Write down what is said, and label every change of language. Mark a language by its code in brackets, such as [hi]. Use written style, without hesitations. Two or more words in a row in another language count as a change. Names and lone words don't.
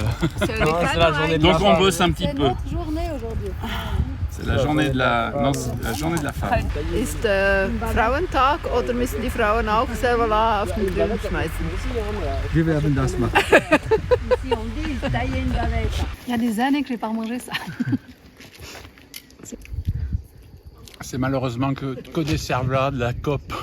[fr] C'est la journée de Donc la on femme. bosse un petit C'est peu. notre journée aujourd'hui. C'est la journée de la, non, c'est la journée de la femme. [de] Ist Frauentag oder müssen die Frauen auch selber auf den Grill schmeißen? Wir werden das machen. [fr] Il y a des années que je n'ai pas remangé ça. C'est malheureusement que des serveurs de la COP.